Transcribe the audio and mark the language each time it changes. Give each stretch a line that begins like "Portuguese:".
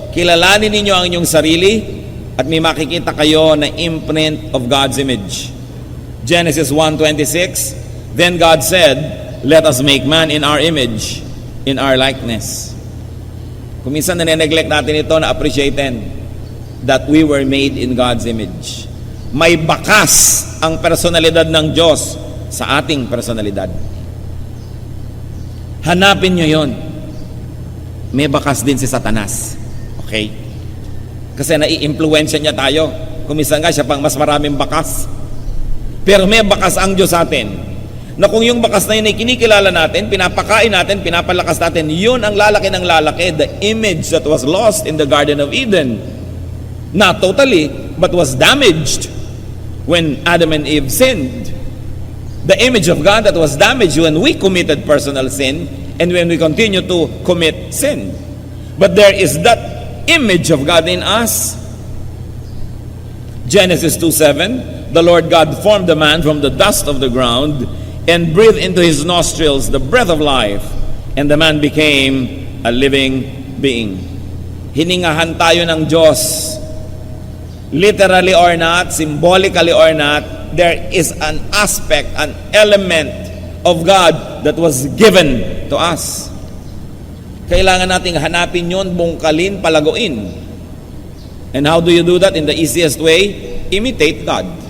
Filipino: Kilalanin ninyo ang inyong sarili at may makikita kayo na
English: imprint of God's image. Genesis 1:26, Then God said, let us make man in our image, in our likeness.
Filipino: Kung minsan na-neglect natin ito,
English: na-appreciaten that we were made in God's image.
Filipino: May bakas ang personalidad ng Diyos sa ating personalidad. Hanapin nyo yon. May bakas din si Satanas. Okay? Kasi nai-impluensya niya tayo. Kumisan nga siya pang mas maraming bakas. Pero may bakas ang Diyos sa atin. Na kung yung bakas na yun ay kinikilala natin, pinapakain natin, pinapalakas natin, yun ang lalaki ng lalaki,
English: the image that was lost in the Garden of Eden. Not totally, but was damaged when Adam and Eve sinned. The image of God that was damaged when we committed personal sin and when we continue to commit sin. But there is that image of God in us. Genesis 2:7, the Lord God formed the man from the dust of the ground and breathed into his nostrils the breath of life, and the man became a living being.
Filipino: Hiningahan tayo ng Diyos.
English: Literally or not, symbolically or not, there is an aspect, an element of God that was given to us.
Filipino: Kailangan nating hanapin yon, bungkalin, palaguin.
English: And how do you do that? In the easiest way, imitate God.